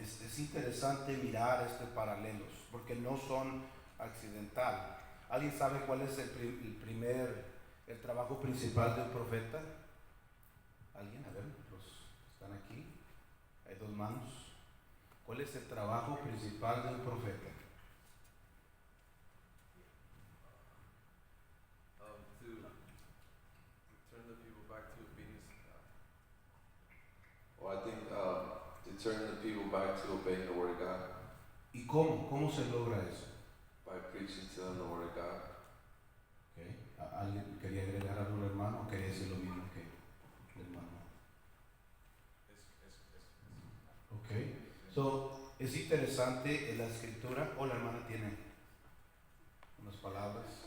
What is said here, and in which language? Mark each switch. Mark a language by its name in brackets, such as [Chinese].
[Spanish] Es interesante mirar estos paralelos porque no son accidental. ¿Alguien sabe cuál es el trabajo principal de un profeta? ¿Alguien? A ver, los están aquí. Hay 2 manos. ¿Cuál es el trabajo principal de un profeta? [English] To turn the people back to obedience to God. Well, I think to turn the people back to obeying the Word of God [Spanish] ¿Y cómo? ¿Cómo se logra eso? [English] by preaching to them the Word of God. Okay. [Spanish] ¿Alguien quería agregar algo, hermano? ¿O quería decir lo mismo que el hermano? Ok. So, es interesante en la escritura. O la hermana tiene unas palabras.